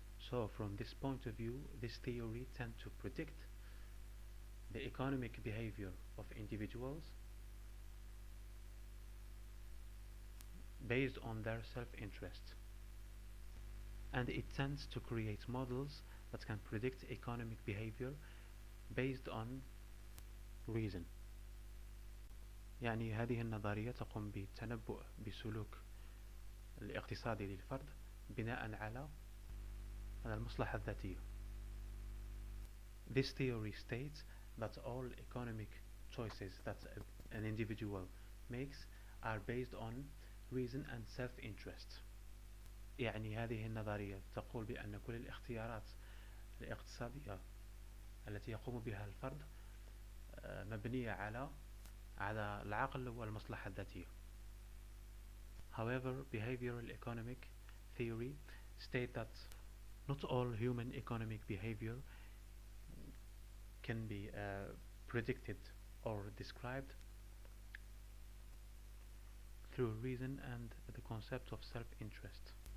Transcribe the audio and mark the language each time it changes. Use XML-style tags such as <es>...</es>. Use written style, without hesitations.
<en>So from this point of view, this theory tends to predict the economic behavior of individuals based on their self-interest, and it tends to create models that can predict economic behavior based on reason.</en> <ar>يعني هذه النظرية تقوم بالتنبؤ بسلوك الاقتصادي للفرد بناء على المصلحة الذاتية.</ar> <en>This theory states that all economic choices that an individual makes are based on reason and self-interest.</en> <ar>يعني هذه النظرية تقول بأن كل الاختيارات الاقتصادية التي يقوم بها الفرد مبنية على العقل والمصلحة الذاتية.</ar> <en>However, behavioral economic theory states that not all human economic behavior can be predicted or described through reason and the concept of self-interest.</en>